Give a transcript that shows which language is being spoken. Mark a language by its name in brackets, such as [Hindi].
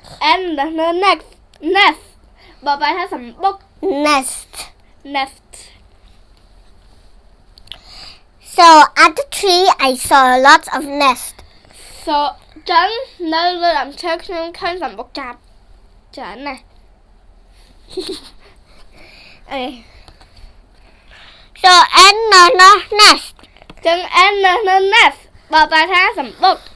[English] and nest [Khmer] បកប្រែថាសម្បុក [English] nest So at the tree I saw lots of nest. [Khmer] So ចឹងនៅលើដើមឈើខ្ញុំឃើញសម្បុកចាប់ច្រើនណាស់ [English] So N nest. [Khmer] ចឹង [English] N nest [Khmer] បកប្រែថាសម្បុក